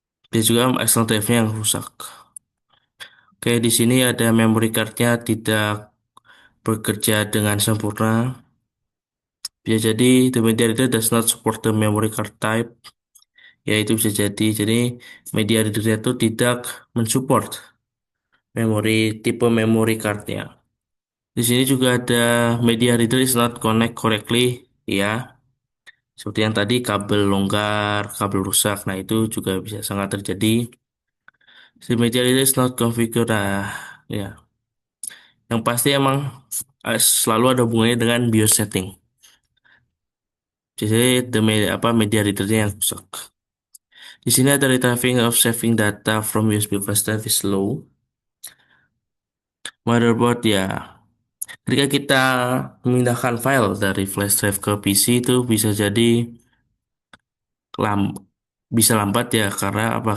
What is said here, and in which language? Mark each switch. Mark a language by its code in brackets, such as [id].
[id] Dia juga external drive-nya yang rusak. Oke, di sini ada memory card-nya tidak bekerja dengan sempurna. Bisa jadi [en] the media reader does not support the memory card type. [id] Ya, itu bisa jadi. Jadi media reader itu tidak mensupport memori tipe memory cardnya. Di sini juga ada [en] media reader is not connect correctly. [id] Ya, seperti yang tadi kabel longgar, kabel rusak. Nah, itu juga bisa sangat terjadi. [en] The media reader is not configured. [id] Nah, ya. Yang pasti emang selalu ada hubungannya dengan BIOS setting. Jadi media readernya yang rusak. Di sini ada [en] retrieving of saving data from USB flash drive is slow. [id] Motherboard ya. Ketika kita memindahkan file dari flash drive ke PC itu bisa jadi lam bisa lambat ya karena apa?